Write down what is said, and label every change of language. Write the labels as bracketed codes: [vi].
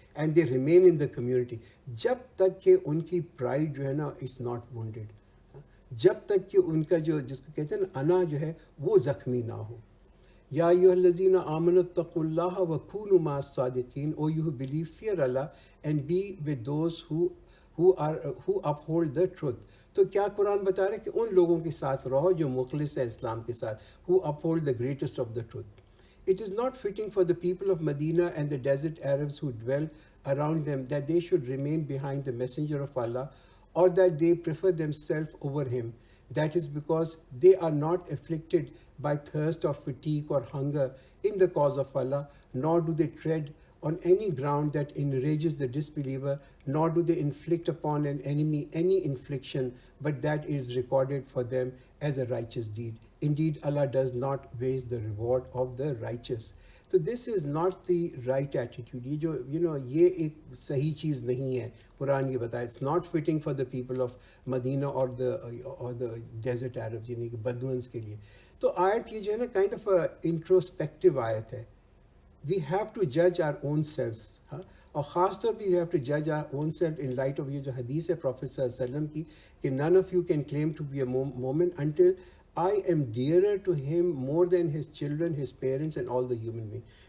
[en] and they remain in the community [ur] جب تک کہ ان کی پرائڈ جو ہے نا [en] is not wounded, [ur] جب تک کہ ان کا جس کو کہتے ہیں نا انا جو ہے وہ زخمی نہ ہو. [ar] یا ایھا الذین آمنوا اتقوا اللہ وکونوا مع الصادقین. [en] O you believe, fear اللہ and be with those who uphold the truth. [ur] تو کیا قرآن بتا رہا ہے کہ ان لوگوں کے ساتھ رہو جو مخلص ہیں اسلام کے ساتھ. [en] who uphold the greatest of the truth. It is not fitting for the people of Medina and the desert Arabs who dwell around them that they should remain behind the messenger of Allah, or that they prefer themselves over him. That is because they are not afflicted by thirst or fatigue or hunger in the cause of Allah, nor do they tread on any ground that enrages the disbeliever, nor do they inflict upon an enemy any infliction, but that is recorded for them as a righteous deed. Indeed, Allah does not waste the reward of the righteous. تو this is not the right attitude. [ur] یہ جو یہ ایک صحیح چیز نہیں ہے. قرآن یہ بتایا [en] it's not fitting for the people of Medina [ur] اور [en] the desert Arab, [ur] یعنی کہ بدوئنس کے لیے. تو آیت یہ جو ہے نا [en] kind of introspective [ur] آیت ہے. [en] We have to جج our own سیلفس. [ur] ہاں، اور خاص طور پہ [en] you have to جج our own self in light of [ur] یہ جو حدیث ہے پروفیٹ صلی اللہ علیہ وسلم کی کہ [en] None of you can claim to be a مومن until I am dearer to him more than his children, his parents and all the human beings.